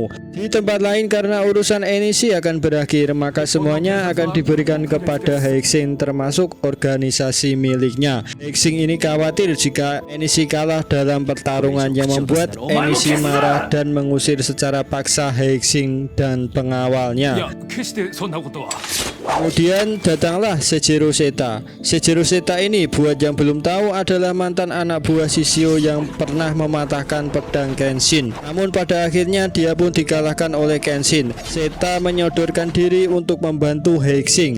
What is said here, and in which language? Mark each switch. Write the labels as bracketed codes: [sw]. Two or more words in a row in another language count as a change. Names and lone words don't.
[id] Di tempat lain, karena urusan Enishi akan berakhir, maka semuanya akan diberikan kepada Heixin termasuk organisasi miliknya. Heixin ini khawatir jika Enishi kalah dalam pertarungan yang membuat Enishi marah dan mengusir secara paksa Heixin dan pengawalnya. [ja] 決してそんなことは。 [id] Kemudian datanglah Seijiro Seta. Seijiro Seta ini, buat yang belum tahu, adalah mantan anak buah Shishio yang pernah mematahkan pedang Kenshin. Namun pada akhirnya dia pun dikalahkan oleh Kenshin. Seta menyodorkan diri untuk membantu Heixin.